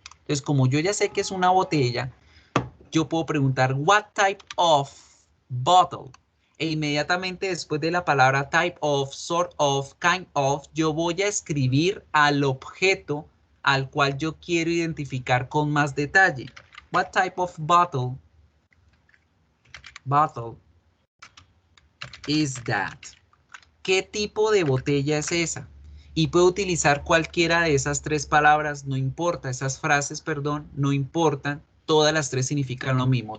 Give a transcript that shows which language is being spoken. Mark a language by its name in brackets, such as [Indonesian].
[Spanish] Entonces, como yo ya sé que es una botella, yo puedo preguntar, [English] what type of bottle? [Spanish] E inmediatamente después de la palabra type of, sort of, kind of, yo voy a escribir al objeto al cual yo quiero identificar con más detalle. [English] What type of bottle is that? [Spanish] ¿Qué tipo de botella es esa? Y puedo utilizar cualquiera de esas tres palabras, no importa, esas frases, perdón, no importan. todas las tres significan lo mismo.